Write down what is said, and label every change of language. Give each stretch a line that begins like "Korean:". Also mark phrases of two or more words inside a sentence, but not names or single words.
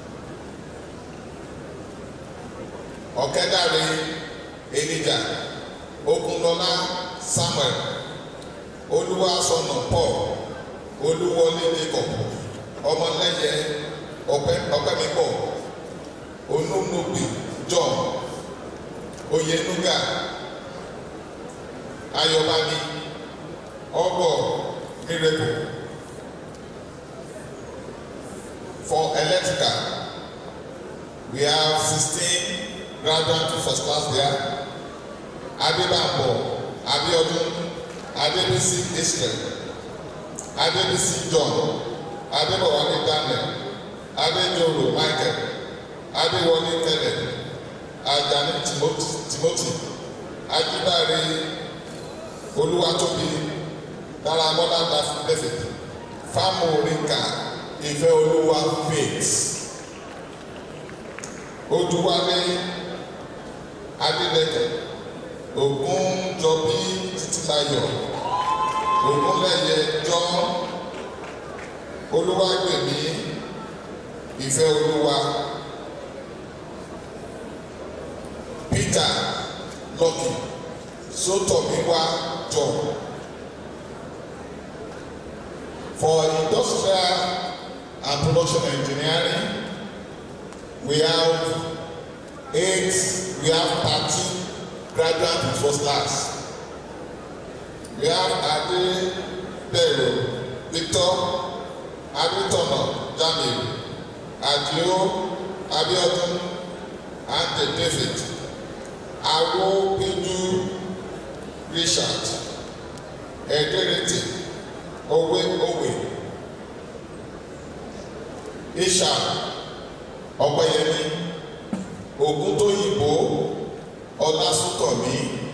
English: Okedare Elijah, Ogunlola Samuel, Oluwasono Paul, Oluwole Jacob, Ọmọlẹ́yẹ Ọpẹ́mipọ̀, Onunubi John, Oyenuga, Ayọ̀bámi, Ọgbọ̀ Miracle. For electrical, we have 16 graduates to first class there. Adebambo, Abiodun, Adebisi Israel, Adebisi John, Adebowale Daniel, Adejoro Michael, Adewale Kenneth, Ajani Timothy, Ajibare Oluwatobi, Daramola David, Famo Rinka, Ife Oluwa Faith, Oduwale Adeleke, Ogunjobi Titilayo, Ogunleye John, Oluwagbemi, Ife Oluwa, Peter Lucky, Sotomiwa John. For industrial and production engineering, we have 13 graduates in first class. We have Ade Bello, Victor, Adetono Jamil, Adio Abiodun, and David, Awo Peju Richard, Ederete, Owe, Isha, Ọpẹ́yẹmí, Ògúntóyìnbó, Ọlásùnkànmí.